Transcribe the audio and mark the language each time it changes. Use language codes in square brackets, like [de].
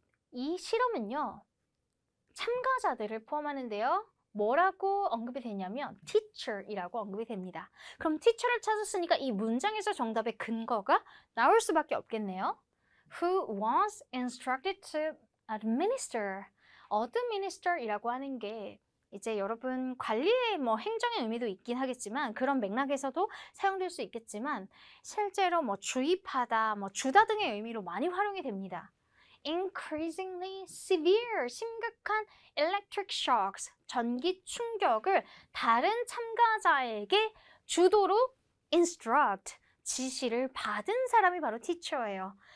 [ko] 이 실험은요, 참가자들을 포함하는데요. 뭐라고 언급이 되냐면 teacher이라고 언급이 됩니다. 그럼 teacher를 찾았으니까 이 문장에서 정답의 근거가 나올 수밖에 없겠네요. [en] Who was instructed to administer. [ko] administer이라고 하는 게 이제 여러분 관리의 뭐 행정의 의미도 있긴 하겠지만 그런 맥락에서도 사용될 수 있겠지만 실제로 뭐 주입하다, 뭐 주다 등의 의미로 많이 활용이 됩니다. [en] Increasingly severe, [ko] 심각한 electric shocks, 전기 충격을 다른 참가자에게 주도로 instruct, 지시를 받은 사람이 바로 teacher예요.